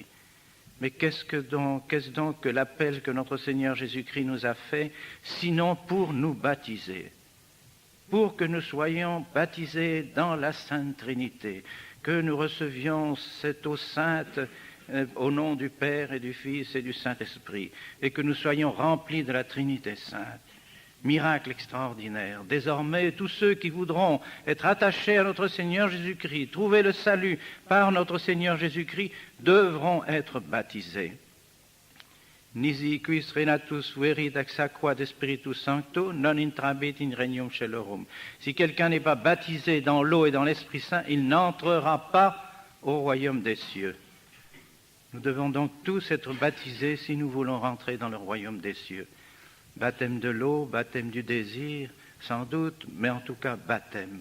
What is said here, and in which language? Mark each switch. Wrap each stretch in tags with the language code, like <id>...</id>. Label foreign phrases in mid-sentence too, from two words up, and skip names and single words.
<fr>Mais qu'est-ce donc que l'appel que notre Seigneur Jésus-Christ nous a fait, sinon pour nous baptiser, pour que nous soyons baptisés dans la Sainte Trinité, que nous recevions cette eau sainte au nom du Père et du Fils et du Saint-Esprit, et que nous soyons remplis de la Trinité sainte. Miracle extraordinaire. Désormais, tous ceux qui voudront être attachés à notre Seigneur Jésus-Christ, trouver le salut par notre Seigneur Jésus-Christ, devront être baptisés.</fr> <la>Nisi quis renatus verit ex aqua de Spiritus Sancto, non intrabit in regnum caelorum.</la> <fr>Si quelqu'un n'est pas baptisé dans l'eau et dans l'Esprit Saint, il n'entrera pas au royaume des cieux. Nous devons donc tous être baptisés si nous voulons rentrer dans le royaume des cieux. Baptême de l'eau, baptême du désir, sans doute, mais en tout cas baptême.</fr>